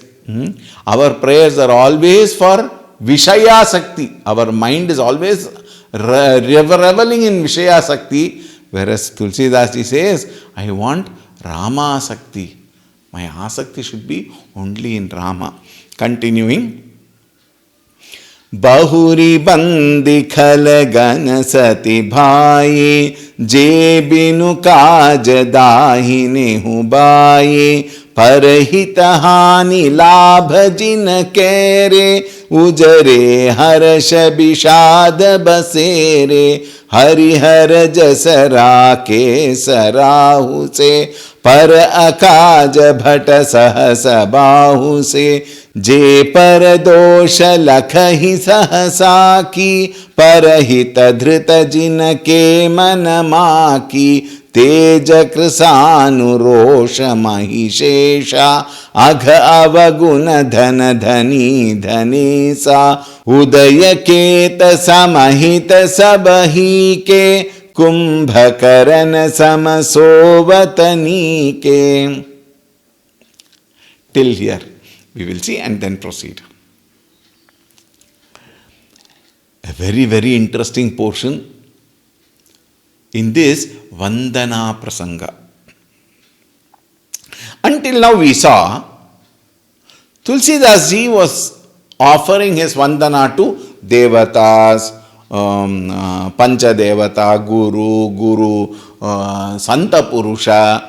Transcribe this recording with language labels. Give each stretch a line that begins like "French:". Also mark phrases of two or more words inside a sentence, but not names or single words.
English: Our prayers are always for
Sanskrit: विषय आसक्ति.
English: Our mind is always reveling in
Sanskrit: विषय आसक्ति.
English: Whereas Tulsidas ji says, I want
Sanskrit: राम आसक्ति.
English: My Asakti should be only in Rama. Continuing.
Awadhi: बहुरि बंदि खल गन सति भाएँ जे बिनु काज दाहिने हु बाएँ परहित हानि लाभ जिन्ह केरे उजरे हर्ष विषाद बसेरे, हरिहर जस राके सराहु से, पर अकाज भट सहस बाहु से, जे पर दोष लखहि सहसा की, परहित धृत जिन के मन माकी, तेज कृशानुरोष महिषेषा, अघ अवगुण धन धनी धनेसा, उदय केत समहित सबही के, कुंभकर्ण सम सोवतनी के.
English: Till here we will see and then proceed. A very, very interesting portion in this
Sanskrit: वन्दना प्रसङ्ग.
English: Until now we saw Tulsi Das ji was offering his Vandana to Devatas,
Sanskrit: पञ्च देवता,
English: Guru,
Sanskrit: सन्त पुरुष.